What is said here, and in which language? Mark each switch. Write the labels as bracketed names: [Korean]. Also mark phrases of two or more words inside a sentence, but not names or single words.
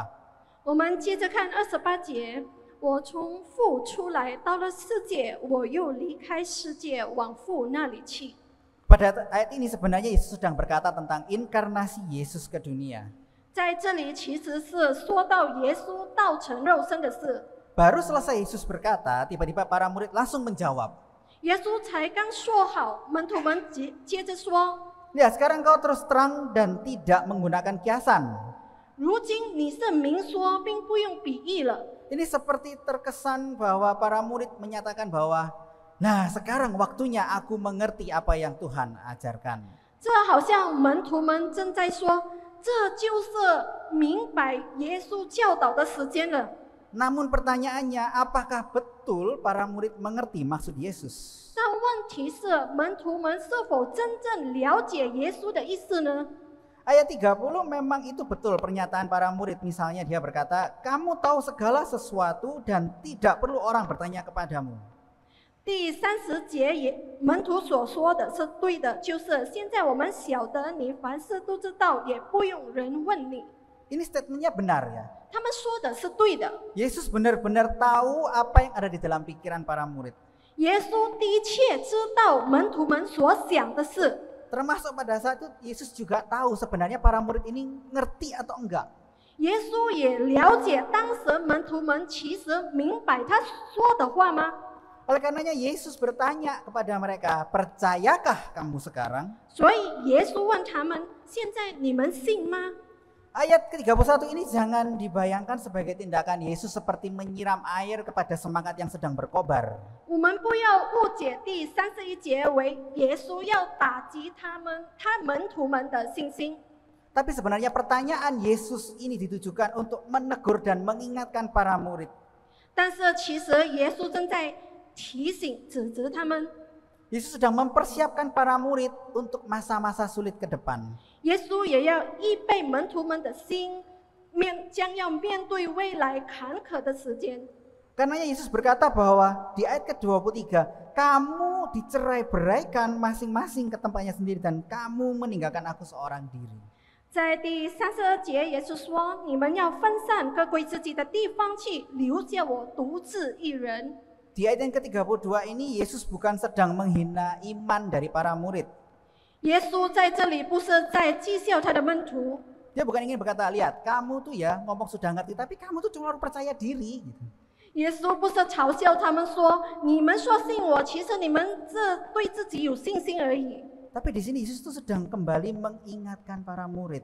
[Chinese] 我们接着看28节，我从父出来，到了世界，我又离开世界，往父那里去。 [Indonesian] Pada ayat ini sebenarnya Yesus sedang berkata tentang inkarnasi Yesus ke dunia. [Chinese] 在这里其实是说到耶稣道成肉身的事。 [Indonesian] Baru selesai Yesus berkata, tiba-tiba para murid langsung menjawab. [Chinese] 耶稣才刚说好，门徒们接着说： [Indonesian] Ya, sekarang kau terus terang dan tidak menggunakan kiasan. [Chinese] 如今你是明说，并不用比喻了。 [Indonesian] Ini seperti terkesan bahwa para murid menyatakan bahwa, nah sekarang waktunya aku mengerti apa yang Tuhan ajarkan. [Chinese] 这好像门徒们正在说，这就是明白耶稣教导的时间了。 [Indonesian] Namun pertanyaannya, apakah betul para murid mengerti maksud Yesus? [Chinese] 但问题是，门徒们是否真正了解耶稣的意思呢？ [Indonesian] Ayat 30 memang itu betul pernyataan para murid. Misalnya dia berkata, kamu tahu segala sesuatu dan tidak perlu orang bertanya kepadamu. [Chinese] 第30节门徒所说的是对的，就是现在我们晓得你凡事都知道，也不用人问你。 [Indonesian] Ini statementnya benar ya. [Chinese] 他们说的是对的。 [Indonesian] Yesus benar-benar tahu apa yang ada di dalam pikiran para murid. [Chinese] 耶稣的确知道门徒们所想的事， [Indonesian] Termasuk pada saat itu Yesus juga tahu sebenarnya para murid ini ngerti atau enggak. [Chinese] 耶稣也了解当时门徒们其实明白他说的话吗？ [Indonesian] Oleh karenanya Yesus bertanya kepada mereka, percayakah kamu sekarang? [Chinese] 所以耶稣问他们：现在你们信吗？ [Indonesian] Ayat ke-31 ini jangan dibayangkan sebagai tindakan Yesus seperti menyiram air kepada semangat yang sedang berkobar. [Chinese] 我们不要误解第31节为耶稣要打击他门徒们的信心。 [Indonesian] Tapi sebenarnya pertanyaan Yesus ini ditujukan untuk menegur dan mengingatkan para murid. [Chinese] 但是其实耶稣正在提醒、指责他们。 [Indonesian] Yesus sedang mempersiapkan para murid untuk masa-masa sulit ke depan. [Chinese] 耶稣也要预备门徒们的心， 将要面对未来坎坷的时间。 [Indonesian] Karenanya Yesus berkata bahwa di ayat ke-23, kamu dicerai-beraikan masing-masing ke tempatnya sendiri dan kamu meninggalkan aku seorang diri. [Chinese] 在第32节，耶稣说：“你们要分散，各归自己的地方去，留下我独自一人。” [Indonesian] Di ayat yang ke-32 ini Yesus bukan sedang menghina iman dari para murid. [Chinese] 耶稣在这里不是在讥笑他的门徒， [Indonesian] Dia bukan ingin berkata, lihat kamu tuh ya ngomong sudah ngerti tapi kamu tuh cuma percaya diri gitu. [Chinese] 耶稣不是嘲笑他们说：“你们说信我，其实你们这对自己有信心而已。” [Indonesian] Tapi di sini Yesus tuh sedang kembali mengingatkan para murid.